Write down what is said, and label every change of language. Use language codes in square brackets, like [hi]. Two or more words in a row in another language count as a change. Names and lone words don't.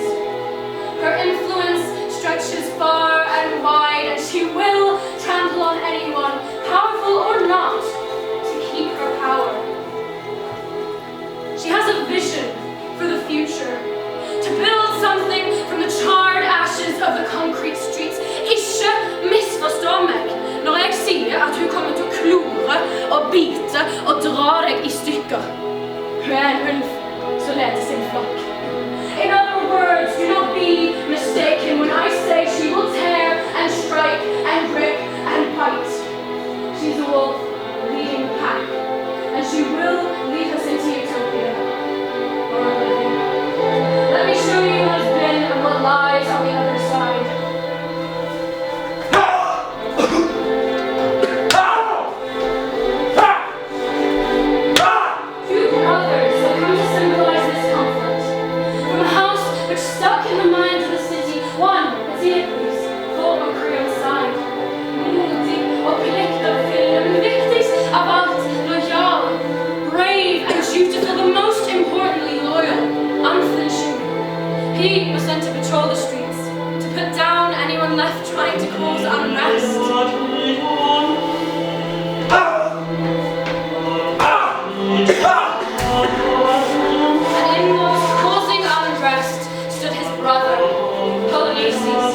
[en] Her influence stretches far and wide, and she will trample on anyone, powerful or not, to keep her power. She has a vision for the future, to build something from the charred ashes of the concrete streets. [no] Ikke misforstå meg når jeg sier at hun kommer til å klore og bite og dra deg I stykker. Hun en ulv som leder sin flokk. [en] In other words, do not be mistaken when I say she will tear and strike and rip and bite. She's a wolf leading the pack, and she will lead us into utopia or oblivion. Let me show you what has been and what lies on the other side. Two brothers have come to symbolize this conflict. From a house which stuck in the minds of the city, one, Antigone, fought on Creon's side. [no] Modig og pliktoppfyllende, men viktigst av alt, [en] loyal, brave and dutiful, but most importantly loyal, unflinching. He was sent to patrol the streets, to put down anyone left trying to cause unrest. And in what was causing unrest stood his brother, Polyneices.